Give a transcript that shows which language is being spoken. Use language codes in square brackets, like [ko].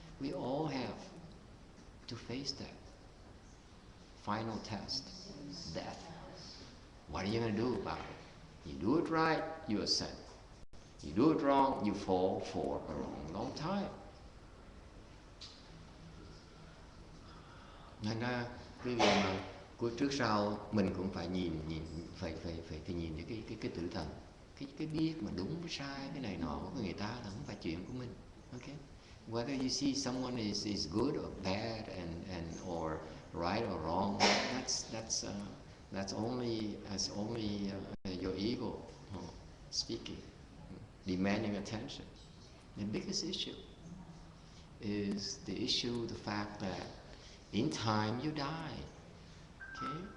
[en] We all have to face that final test, death. What are you going to do about it? You do it right, you ascend. You do it wrong, you fall for a long time. [vi] Nên ra cái việc mà trước sau mình cũng phải phải nhìn cái tử thần, cái biết mà đúng với sai, cái này nọ của người ta là không phải chuyện của mình. [en] Okay? Whether you see someone is good or bad and or right or wrong, that's only your ego speaking, demanding attention. The biggest issue is the fact that in time you die. Okay?